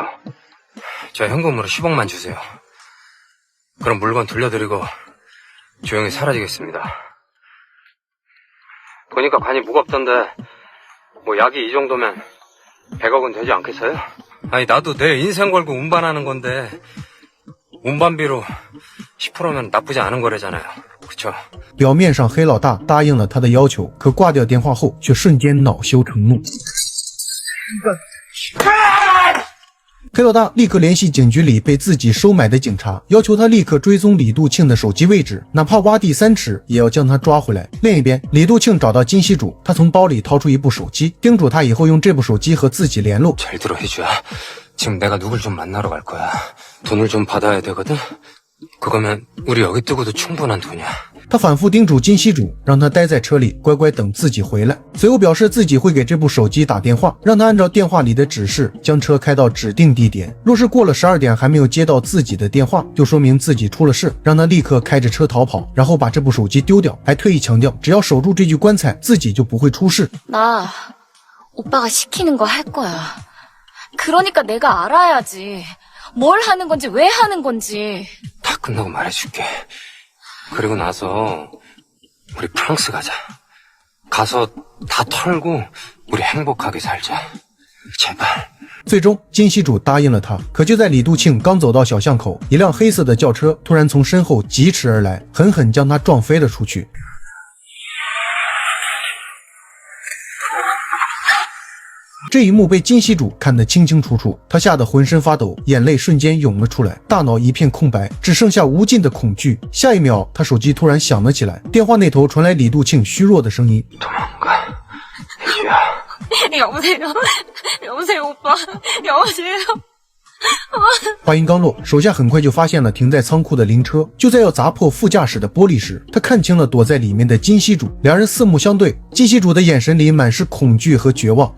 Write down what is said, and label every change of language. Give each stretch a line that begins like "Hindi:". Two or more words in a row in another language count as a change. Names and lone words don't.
Korean: 저 현금으로 10억만 주세요. 그럼 물건 돌려드리고 조용히 사라지겠습니다. 보니까 관이 무겁던데 뭐 약이 이 정도면 100억은 되지 않겠어요? 아니 나도 내 인생 걸고 운반하는 건데 운반비로 10%면 나쁘지 않은 거래잖아요. 그쵸?
Chinese: 表面上黑老大答应了他的要求，可挂掉电话后却瞬间恼羞成怒。黑老大立刻联系警局里被自己收买的警察，要求他立刻追踪李度庆的手机位置，哪怕挖地3尺也要将他抓回来。另一边，李度庆找到金熙主，他从包里掏出一部手机，叮嘱他以后用这部手机和自己联络。
Korean: 잘 들어 혜주야. 지금 내가 누굴 좀 만나러 갈 거야. 돈을 좀 받아야 되거든. 그거면 우리 여기 뜨고도 충분한 돈이야.
Chinese: 他反复叮嘱金熙主，让他待在车里，乖乖等自己回来。随后表示自己会给这部手机打电话，让他按照电话里的指示将车开到指定地点。若是过了12点还没有接到自己的电话，就说明自己出了事，让他立刻开着车逃跑，然后把这部手机丢掉，还特意强调只要守住这具棺材，自己就不会出事。
Korean: 나 오빠가 시키는 거 할 거야. 그러니까 내가 알아야지. 뭘 하는 건지 왜 하는 건지. 다 끝나고 말해줄게. 그리고 나서 우리 프랑스 가자. 가서 다 털고 우리 행복하게 살자. 제발.
Chinese: 最终，金熙主答应了他。可就在李度庆刚走到小巷口，一辆黑色的轿车突然从身后疾驰而来，狠狠将他撞飞了出去。这一幕被金熙主看得清清楚楚，他吓得浑身发抖，眼泪瞬间涌了出来，大脑一片空白，只剩下无尽的恐惧。下一秒，他手机突然响了起来，电话那头传来李度庆虚弱的声音：
Korean: 도망가, 혜주야. 여보세요? 여보세요, 오빠? 여보세요?
Chinese: 话音刚落，手下很快就发现了停在仓库的灵车。就在要砸破副驾驶的玻璃时，他看清了躲在里面的金希主，两人四目相对，金希主的眼神里满是恐惧和绝望。